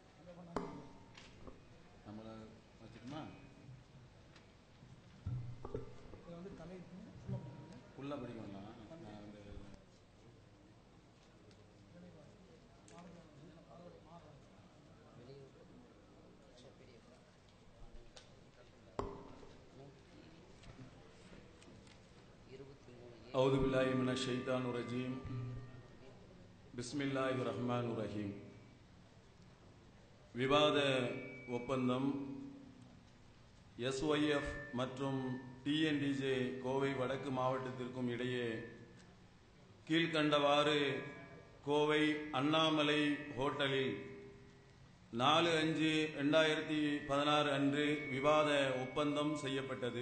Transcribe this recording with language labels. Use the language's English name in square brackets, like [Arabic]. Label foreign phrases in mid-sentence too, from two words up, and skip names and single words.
[Tamil] அதை பண்ணாங்க நம்மளை வச்சுட்டுமா இதில் வந்து தலைக்கு ஃபுல்லாக பண்ணுங்க. ஃபுல்லாக படிக்கணும்னா நான் வந்து [Arabic] أعوذ بالله من الشيطان الرجيم بسم الله الرحمن الرحيم. [Tamil] விவாத ஒப்பந்தம் எஸ்ஒய்எஃப் மற்றும் டிஎன்டிஜே கோவை வடக்கு மாவட்டத்திற்கும் இடையே கீழ்கண்டவாறு கோவை அண்ணாமலை ஹோட்டலில் 4/5/2016 அன்று விவாத ஒப்பந்தம் செய்யப்பட்டது.